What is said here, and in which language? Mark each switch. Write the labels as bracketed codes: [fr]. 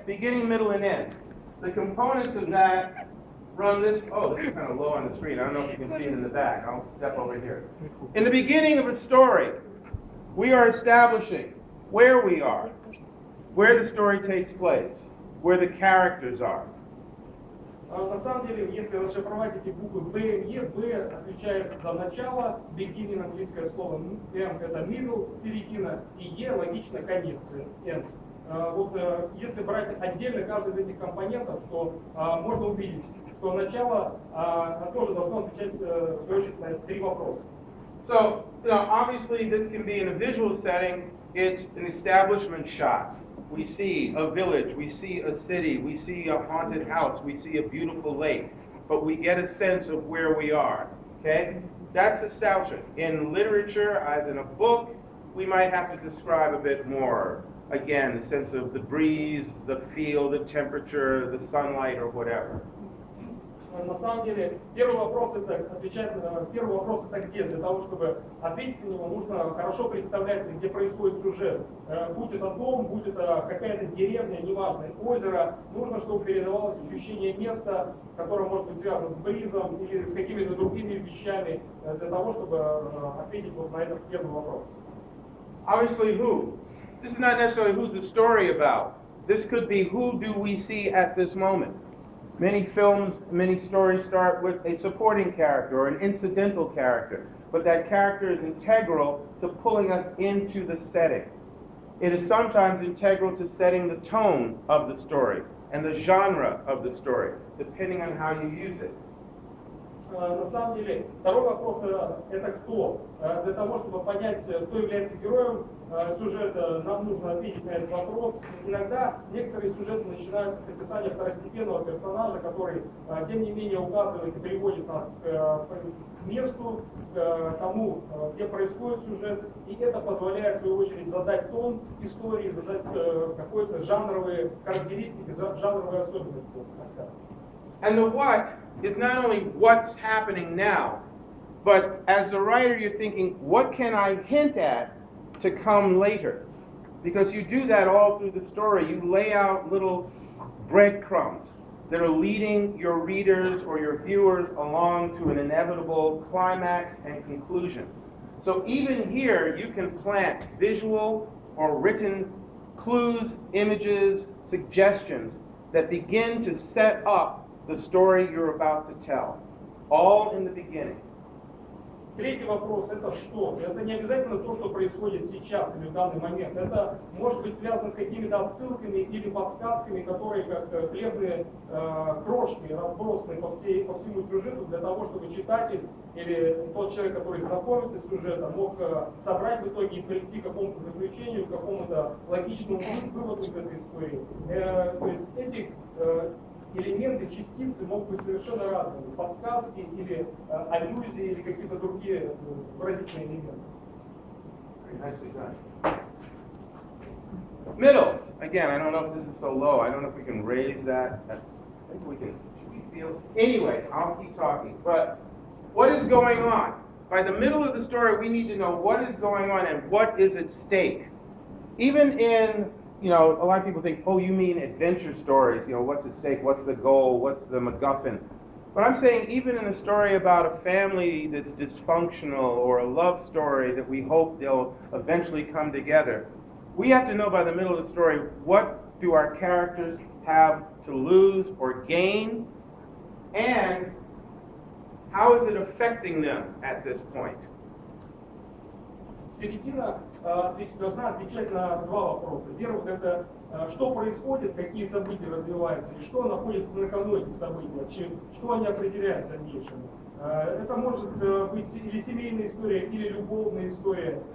[en] Beginning, middle, and end. The components of that run this, oh, this is kind of low on the screen. I don't know if you can see it in the back. I'll step over here. In the beginning of a story, we are establishing where we are, where the story takes place, where the characters are. [ru] На самом деле, если расшифровать эти буквы B и E, B отвечает за начало, beginning английское слово, M это middle, середина, и E логично конец, end. Вот если брать отдельно каждый из этих компонентов, то можно увидеть, что начало тоже должно отвечать в свою очередь на три вопроса. [en] So, obviously this can be in a visual setting. It's an establishment shot. We see a village, we see a city, we see a haunted house, we see a beautiful lake, but we get a sense of where we are, okay? That's establishment. In literature, as in a book, we might have to describe a bit more. Again, the sense of the breeze, the feel, the temperature, the sunlight, or whatever. [ru] На самом деле, первый вопрос это где? Для того, чтобы ответить на него, нужно хорошо представлять, где происходит сюжет. Будь это дом, будь это какая-то деревня, неважно, озеро, нужно, чтобы передавалось ощущение места, которое может быть связано с бризом или с какими-то другими вещами, для того, чтобы ответить вот на этот первый вопрос. [en] Obviously, who? This is not necessarily who's the story about. This could be who do we see at this moment. Many films, many stories start with a supporting character or an incidental character, but that character is integral to pulling us into the setting. It is sometimes integral to setting the tone of the story and the genre of the story, depending on how you use it. [ru] На самом деле, второй вопрос это кто? Для того, чтобы понять, кто является героем сюжета, нам нужно ответить на этот вопрос. Иногда некоторые сюжеты начинаются с описания второстепенного персонажа, который, тем не менее, указывает и приводит нас к месту, к тому, где происходит сюжет, и это позволяет, в свою очередь, задать тон истории, задать какие-то жанровые характеристики, жанровые особенности рассказа. [en] And the what is not only what's happening now, but as a writer you're thinking, what can I hint at to come later? Because you do that all through the story. You lay out little breadcrumbs that are leading your readers or your viewers along to an inevitable climax and conclusion. So even here you can plant visual or written clues, images, suggestions that begin to set up the story you're about to tell, all in the beginning. [ru] Третий вопрос – это что? Это не обязательно то, что происходит сейчас или в данный момент. Это может быть связано с какими-то отсылками или подсказками, которые как хлебные крошки разбросаны по всему сюжету для того, чтобы читатель или тот человек, который знакомится с сюжетом, мог собрать в итоге и прийти к какому-то заключению, к какому-то логичному выводу из этой истории. То есть эти элементы, частицы могут быть совершенно разными. Подсказки или аллюзии, или какие-то другие выразительные элементы. [en] Nicely done. Middle. Again, I don't know if this is so low. I don't know if we can raise that. I think we can. Should we feel? Anyway, I'll keep talking. But what is going on? By the middle of the story, we need to know what is going on and what is at stake. Even in a lot of people think, oh, you mean adventure stories, what's at stake, what's the goal, what's the MacGuffin. But I'm saying even in a story about a family that's dysfunctional or a love story that we hope they'll eventually come together, we have to know by the middle of the story, what do our characters have to lose or gain, and how is it affecting them at this point? [ru] Середина должна отвечать на два вопроса. Первый — это что происходит, какие события развиваются, и что находится на кону этих событий, что они определяют в дальнейшем. Это может быть или семейная история, или любовная история.